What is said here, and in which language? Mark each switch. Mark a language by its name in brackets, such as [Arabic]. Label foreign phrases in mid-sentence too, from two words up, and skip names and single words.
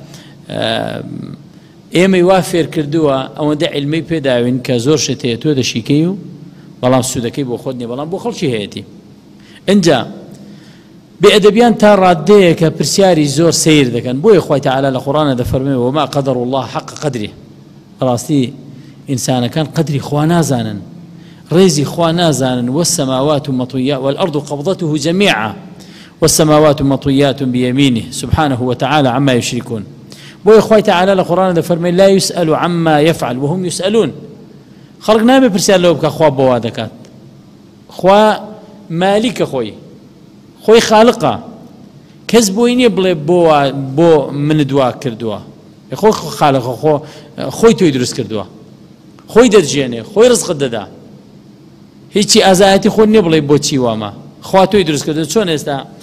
[Central Kurdish] ئێمەی وا فێر کردووە ئەوەندە عیلمەی پێداوین کە زۆر شت هەیە تۆ دەشیکەی و بەڵام سوودەکەی بۆ خۆت نییە بەڵام بۆ خەڵکی هەیەتی ئەنجا بێئەدەبیان تا ڕادەیە کە پرسیاری زۆر سیر دەکەن بۆیە خوای تەعالا لە قورئانە دەفەرمێ [Arabic] وما قەدەر الله حق قەدری [Central Kurdish] ڕاستی ئینسانەکان قەدری خوا نازانن ڕێزی خوا نازانن والسماوات [Arabic] مطويات والأرض قبضته جميعا والسماوات مطويات بيمينه سبحانه وتعالى عما يشركون [Central Kurdish] بۆیە خوای تەعالا لە قورئانە دەفەرمێ [Arabic] لا يسأل عما يفعل وهم يسألون [Central Kurdish] خەڵک نابێ پرسیار لەوە بکە خوا بۆ وا دەکات خوا مالیکە خۆی خالقە کەس بۆی نییە بڵێ بۆ من دوا کردووە خۆی خالقە خۆی تۆی دروست کردووە خۆی دەرجێنێ خۆی ڕزقت دەدا هیچی ئازایەتی خۆ نییە بڵێ بۆچی وامە خوا تۆی دروست کردو چۆن ئێستا